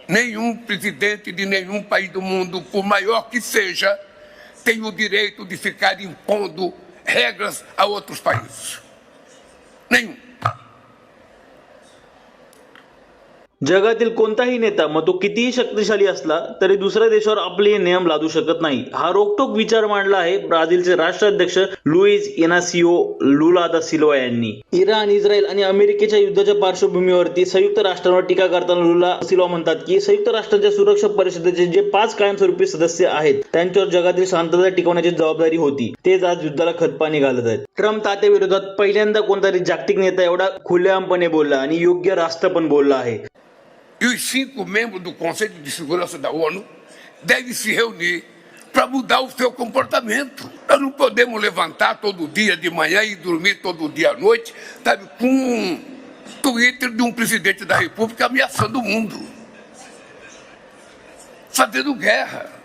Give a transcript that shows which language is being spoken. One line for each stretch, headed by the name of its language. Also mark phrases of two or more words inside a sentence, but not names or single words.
Portuguese: Nenhum presidente de nenhum país do mundo, por maior que seja, tem o direito de ficar impondo regras a outros países. Nenhum.
Marathi: जगातील कोणताही नेता मग तो कितीही शक्तिशाली असला तरी दुसऱ्या देशावर आपले नियम लादू शकत नाही, हा रोकटोक विचार मांडला आहे ब्राझीलचे राष्ट्राध्यक्ष लुईज इनासियो लुला दा सिल्वा यांनी. इराण, इस्रायल आणि अमेरिकेच्या युद्धाच्या पार्श्वभूमीवरती संयुक्त राष्ट्रांवर टीका करताना लुला सिल्वा म्हणतात की संयुक्त राष्ट्रांच्या सुरक्षा परिषदेचे जे 5 कायमस्वरूपी सदस्य आहेत त्यांच्यावर जगातील शांतता टिकवण्याची जबाबदारी होती, तेच आज युद्धाला खतपाणी घालत आहेत. ट्रम्प तात्याविरोधात पहिल्यांदा कोणतरी जागतिक नेता एवढा खुलेआमपणे बोलला आणि योग्य रास्त पण बोलला आहे.
Portuguese: E os 5 membros do Conselho de Segurança da ONU devem se reunir para mudar o seu comportamento. Nós não podemos levantar todo dia de manhã e dormir todo dia à noite, sabe, com um Twitter de um presidente da República ameaçando o mundo, fazendo guerra.